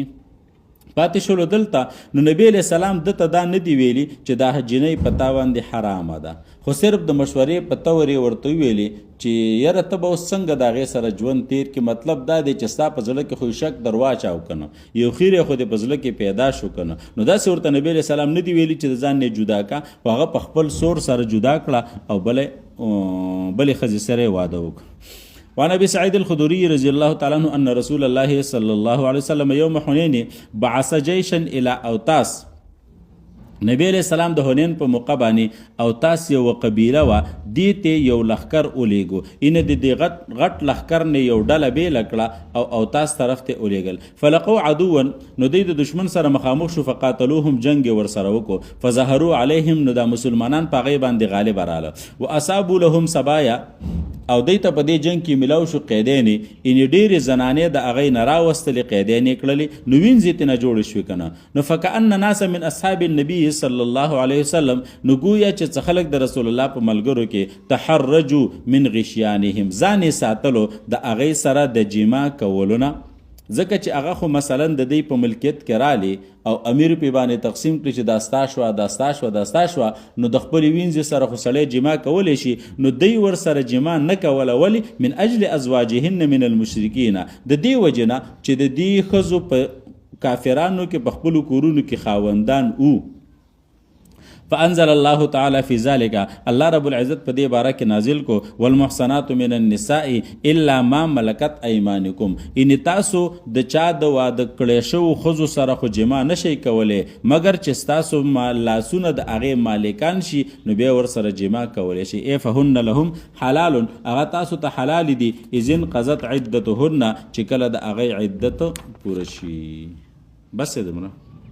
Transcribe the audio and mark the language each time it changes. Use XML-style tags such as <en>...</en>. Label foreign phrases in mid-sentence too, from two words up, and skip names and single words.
<ps>پاتې شولو دلته، نو نبی</ps> <ar>علیہ السلام</ar> <ps>دته دا نه دی ویلي چې دا جنۍ په تا باندې حرامه ده، خو صرف د مشورې په تور یې ورته ویلي چې یاره ته به اوس څنګه د هغې سره ژوند تیر کړي. مطلب دا دی چې ستا په زړه کې خو شک در واچاو که نه، یو خیر یې خو دې په زړه کې پیدا شو که نه، نو داسې ورته نبی</ps> <ar>علیہ السلام</ar> <ps>نه دی ویلي چې د ځان نه جدا کا، خو هغه په خپل سور سره جدا کړه او بلې ښځې سره یې واده وکړه.</ps> <ar>وعن ابي سعيد الخدري رضي الله تعالى عنه ان رسول الله صلى الله عليه وسلم يوم حنين بعث جيشا الى اوتاس،</ar> <ps>نبی</ps> <ar>علیہ السلام</ar> <ps>د حنین په موقع باندې اوتاس یو قبیله وه، دې ته یو لښکر ولیږو، اینه د دې غټ لښکر نه یو ډله بیله کړه او اوتاس طرف ته ولیږل.</ps> <ar>فلقوا عدوا،</ar> <ps>نو دوی د دشمن سره مخامخ شو، فقاتلوهم، جنګ یې ورسره وکړو،</ps> <ar>فظهروا علیهم،</ar> <ps>نو دا مسلمانان په هغې باندې غالب راله،</ps> <ar>واصابوا لهم سبایا،</ar> <ps>او دوی ته په دې جنګ کې ملاو شو قیدینې، یعنې ډېرې زنانې د هغې نه راوستلې، قیدین یې کړلې، نو وینځې ترې نه جوړې شوې که نه. نو</ps> <ar>فکأن ناسا من اصحاب النبي صلی الله علیه وسلم،</ar> <ps>نو ګویا چې څه خلک د رسول الله په ملګرو کې</ps> <ar>تحرجوا من غشیانهم،</ar> <ps>ځان یې ساتلو د هغې سره د جما کولو نه، ځکه چې هغه خو مثلا د دې په ملکیت کې رالی او امیر په باندې تقسیم کړي چې دا ستا شوه دا ستا شوه دا ستا شوه نو د خپلې وینځې سره خو سړی جما کولی شي نو دی ورسره جما نه کوله ولې</ps> <ar>من اجل ازواجهن من المشرکین</ar> <ps>د دې وجې نه چې د دې ښځو په کافرانو کې په خپلو کورونو کې خاوندان او</ps> <ar>فانزل الله تعالی فی ذلک</ar> <ps>الله رب العزت په دې باره کې نازل کو</ps> <ar>والمحصنات من النساء الا ما ملکت ایمانکم</ar> <ps>ان تاسو د چا د واده کړی شو ښځو سره خو جما نشئ کولی مګر چې ستاسو لاسونه د هغې مالکان شي نو بیا ورسره جما کولی شي</ps> <ar>ای فهن لهم حلال</ar> <ps>هغه تاسو ته حلال دي</ps> <ar>اذ انقضت عدتهن</ar> <ps>چې کله د هغې عدت پوره شي بس دمره</ps>